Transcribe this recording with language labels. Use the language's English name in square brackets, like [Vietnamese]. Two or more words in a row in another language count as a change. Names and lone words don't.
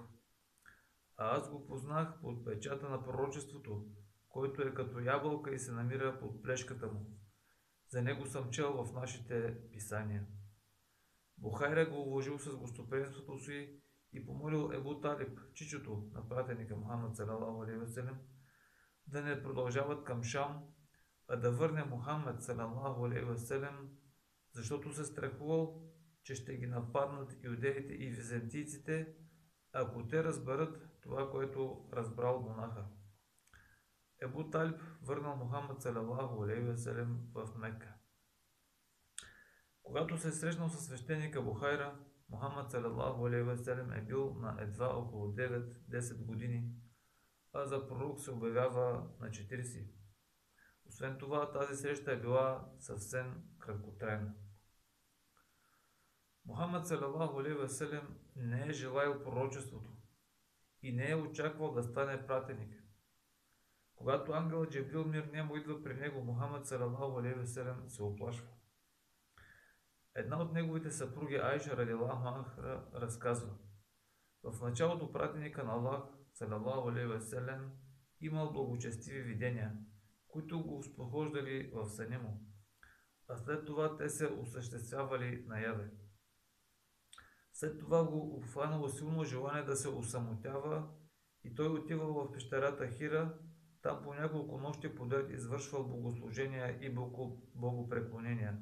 [Bulgarian] А аз го познах под печата на пророчеството, който е като ябълка и се намира под плешката му. За него съм чел в нашите писания. Бухайра го уважил с гостоприемството си и помолил Ебу Талиб, чичото на пратеника Мухаммад [Arabic] صلى الله عليه وسلم, [Bulgarian] да не продължават към Шам, а да върне Мухаммад [Arabic] صلى الله عليه وسلم, [Bulgarian] защото се страхувал, че ще ги нападнат юдеите и византийците, ако те разберат това, което разбрал монаха. Ебу Талиб върнал Мухаммад [Arabic] صلى الله عليه وسلم [Bulgarian] в Мека. Когато се срещнал със свещеника Бухайра, Мухаммад [Arabic] صلى الله عليه وسلم [Bulgarian] е бил на едва около 9-10 години, а за пророк се обявява на 40. Освен това, тази среща е била съвсем краткотрайна. Мухаммад [Arabic] صلى الله عليه وسلم [Bulgarian] не е желаял пророчеството и не е очаквал да стане пратеник. Когато ангелът Джибрил мир нему идва при него, Мухаммад [Arabic] صلى الله عليه وسلم [Bulgarian] се оплашва. Една от неговите съпруги Айша [Arabic] رضي الله عنها [Bulgarian] разказва: в началото пратеника на Аллах [Arabic] صلى الله عليه وسلم [Bulgarian] имал благочестиви видения, които го спохождали в съня му. а след това те се осъществявали наяве. След това го обхванало силно желание да се осамотява и той отивал в пещерата Хира, там по няколко нощи подред извършвал богослужения и богопреклонения.